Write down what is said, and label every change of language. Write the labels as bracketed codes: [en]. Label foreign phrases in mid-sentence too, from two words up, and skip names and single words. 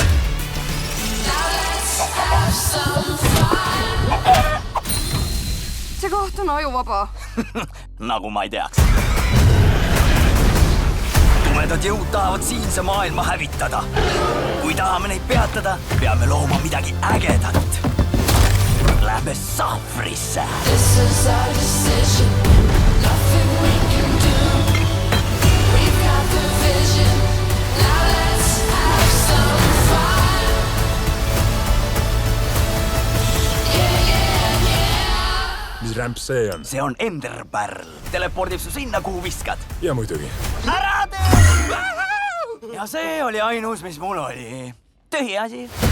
[et] See koht on ajuvaba. Nagu ma ei teaks. Tumedad jõud tahavad siinse maailma hävitada. Kui tahame neid peatada, peame looma midagi ägedat. Lähme sahvrisse. [en] This is our decision. Nothing we can do. We've got the vision. Now let's have some fun. [et] Mis rämp see on? See on Enderpärl. Telepordib su sinna, kuhu viskad. Ja muidugi. Ära tee! Ja see oli ainus, mis mul oli. Tühi asi.